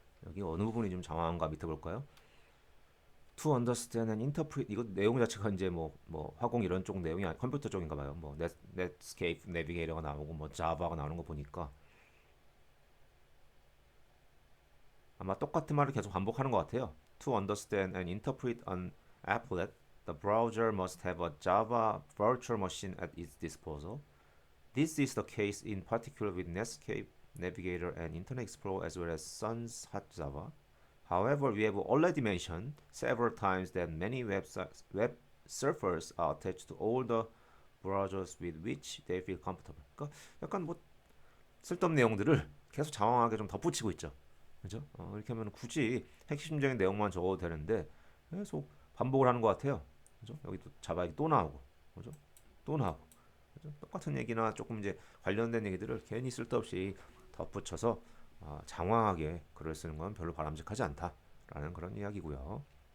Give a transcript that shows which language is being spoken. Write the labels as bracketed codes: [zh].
[ko] 여기 어느 부분이 좀 장황한가 밑에 볼까요? [en] To understand and interpret [ko] 이거 내용 자체가 이제 뭐 화공 이런 쪽 내용이 컴퓨터 쪽인가 봐요. 뭐 Netscape 내비게이터가 나오고 뭐 자바가 나오는 거 보니까 아마 똑같은 말을 계속 반복하는 것 같아요. [en] To understand and interpret an applet, the browser must have a Java virtual machine at its disposal. This is the case in particular with Netscape Navigator and Internet Explorer as well as Sun's Hot Java. However, we have already mentioned several times that many web surfers are attached to all the browsers with which they feel comfortable. [ko] 그러니까 약간 뭐 쓸데없는 내용들을 계속 장황하게 좀 덧붙이고 있죠. 그죠? 이렇게 하면 굳이 핵심적인 내용만 적어도 되는데 계속 반복을 하는 것 같아요. 그죠? 여기 또 자바이 또 나오고, 그죠? 또 나오고, 그죠? 똑같은 얘기나 조금 이제 관련된 얘기들을 괜히 쓸데없이 덧붙여서 장황하게 글을 쓰는 건 별로 바람직하지 않다라는 그런 이야기고요.